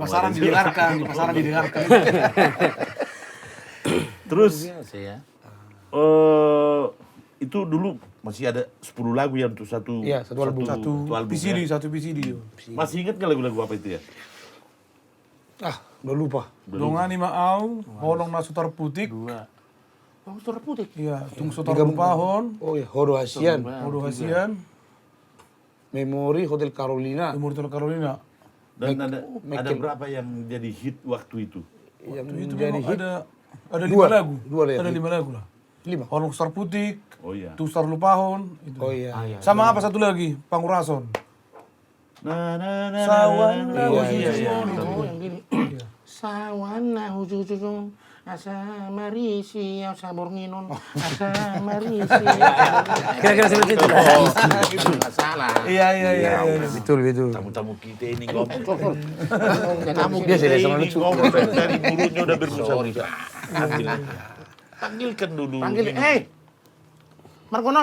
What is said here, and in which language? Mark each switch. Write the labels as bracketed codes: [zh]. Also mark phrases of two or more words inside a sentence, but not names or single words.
[id] Di pasaran didengarkan. Terus Biasa ya. itu dulu masih ada 10 lagu yang untuk satu Iya, satu album. Satu album PCD, ya. satu PCD. Masih ingat nggak lagu-lagu apa itu ya? Udah lupa. Dongani Maau, Holong na Sutar Putik. Dua. Oh, suara putih. Iya, Tung Sutar Lupahon, Oh iya, Horo Hasian. Odo Hasian, Memori Hotel Carolina. Timur Tengah Carolina. Dan ada berapa yang jadi hit waktu itu? Yang Itu jadi memang hit. ada Dua. 5 lagu. Dua lah ya. Ada 5 lagu lah. 5. Holong Sutar Putik, Oh iya. Tung Sutar Lupahon, itu. Oh iya. Sama apa satu lagi? Pangurason. Na. Sawan Iya, iya. Oh, yang gini. [bbc] Sawana hujung asa marisi asa bornginon asa marisi. [id] Kira-kira seperti itu lah. Itu nggak salah. Iya. Betul. Tamu-tamu kita ini ngomong. Kamu Dia sudah sama lucu. Ngomong dari mulutnya udah berbusa. Sorry, Pak. Panggilkan dulu. Panggil, Margono.